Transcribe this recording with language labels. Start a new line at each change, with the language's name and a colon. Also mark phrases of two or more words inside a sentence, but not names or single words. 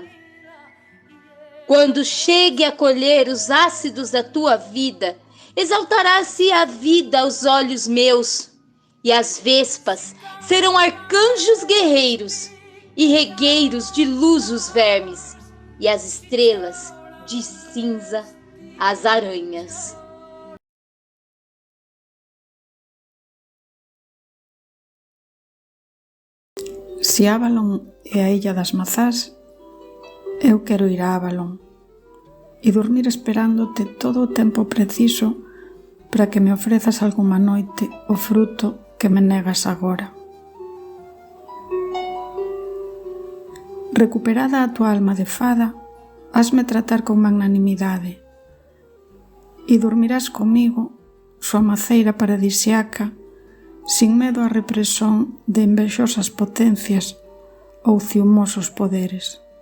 Portuguese: Quando chegue a colher os ácidos da tua vida, exaltará-se a vida aos olhos meus, e as vespas serão arcanjos guerreiros, e regueiros de luz os vermes, e as estrelas de cinza as aranhas.
Galician: Se Avalon é a illa das mazás, eu quero ir a Avalon e dormir esperándote todo o tempo preciso para que me ofrezas algunha noite o fruto que me negas agora. Recuperada a tua alma de fada, hasme tratar con magnanimidade e dormirás comigo, súa maceira paradisiaca, sin medo á represón de envexosas potencias ou ciumosos poderes.